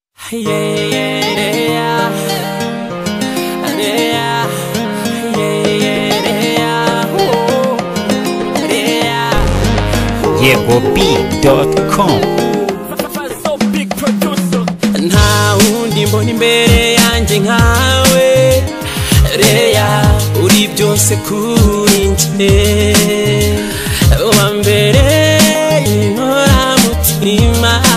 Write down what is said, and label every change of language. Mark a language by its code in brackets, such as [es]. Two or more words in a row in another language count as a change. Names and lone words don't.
[en] Yeah, yeah, yeah. Yeah, yeah, yeah, yeah. Ooh. Yeah. Yego B dot com. [rw] Nta wundi mbona imbere yanjye nkawe. Leya, uri byose kuri njye. Uwa mbere, inkoramutima.